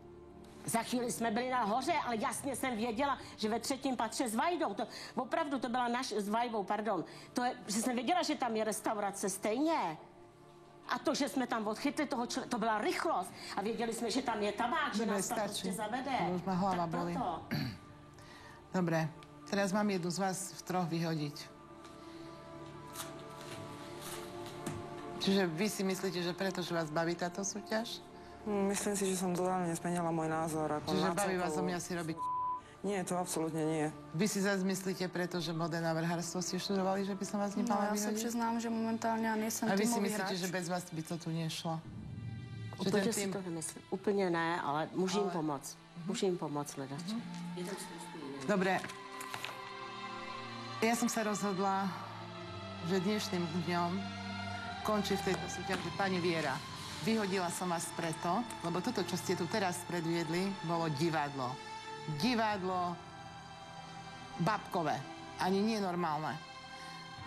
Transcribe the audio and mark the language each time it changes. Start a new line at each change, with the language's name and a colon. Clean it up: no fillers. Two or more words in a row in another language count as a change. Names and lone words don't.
Czech: Za chvíli jsme byli nahoře, ale jasně jsem věděla, že ve 3. patře s Vajdou, to, opravdu to byla s Vajdou, pardon, to je, že jsem věděla, že tam je restaurace stejně. A to, že jsme tam odchytli toho člověka, to byla rychlost. A věděli jsme, že tam je tabák, že nás tam prostě zavede.
Slovak: Už ma hlava boli. Dobre, teraz mám jednu z vás v 3 vyhodiť. Čiže vy si myslíte, že preto, že vás baví táto súťaž? Myslím si, že som totálne zmenila môj názor. Čiže baví vás o mňa si robiť? Nie, to absolútne nie. Vy si zase myslíte, pretože moderné návrhárstvo ste študovali, že by som vás No, nemala
Czech: já se
Slovak: vyhodiť?
Czech: přiznám, že momentálně já nejsem
Slovak: A vy si
Czech: týmový
Slovak: myslíte,
Czech: hráč.
Slovak: že bez vás by to tu nešlo? Že
Czech: Úplně ten
Slovak: si
Czech: tým... to nemyslím. Úplně ne, ale můžu jim pomoct. Můžu jim pomoct, hledače.
Slovak: Dobre. Ja som sa rozhodla, že dnešným dňom končí v tejto súťaži pani Viera. Vyhodila som vás preto, lebo toto, čo ste tu teraz predviedli, bolo divadlo. Divadlo babkové. Ani nie normálne.